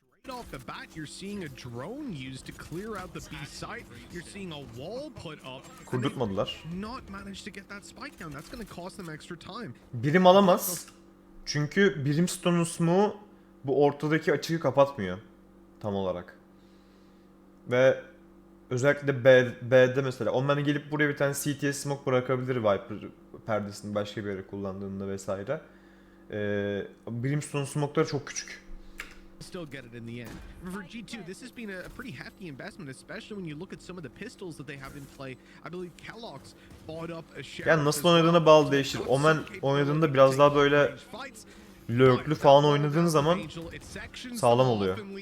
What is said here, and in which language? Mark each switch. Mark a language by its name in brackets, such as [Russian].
[English] Off the bat, you're seeing a drone used to clear out the B site. You're seeing a wall put up. [Turkish] Kurdurtmadılar. [English] Not managed to get that spike down. That's going to cost them extra time. [Turkish] Birim alamaz. Çünkü Brimstone'un smoke'u bu ortadaki açığı kapatmıyor tam olarak. Ve özellikle B'de mesela Omen gelip buraya bir tane CT'ye smoke bırakabilir Viper perdesini başka bir yere kullandığında vesaire. Brimstone smoke'ları çok küçük. [English] Still get it in the end. For G2, this has been a pretty hefty investment, especially when you look at some of the pistols that they have in play. I believe Kellogg's bought up a share. [Turkish] Yani nasıl oynadığına bağlı değişir. Omen oynadığında biraz daha böyle lurklü falan oynadığın zaman sağlam oluyor.